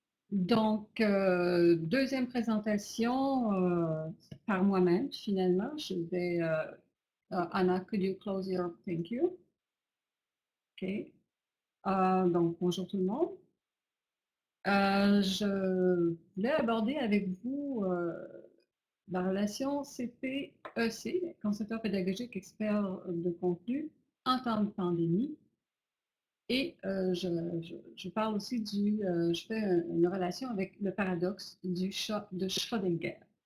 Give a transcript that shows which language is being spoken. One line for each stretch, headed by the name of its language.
French: Donc, deuxième présentation par moi-même, finalement. Je vais,
English: Anna, could you close your, thank you. Okay.
French: Donc, bonjour tout le monde. Je voulais aborder avec vous la relation CP-EC, concepteur pédagogique expert de contenu en temps de pandémie. Et je parle aussi je fais une relation avec le paradoxe du chat de Schrödinger.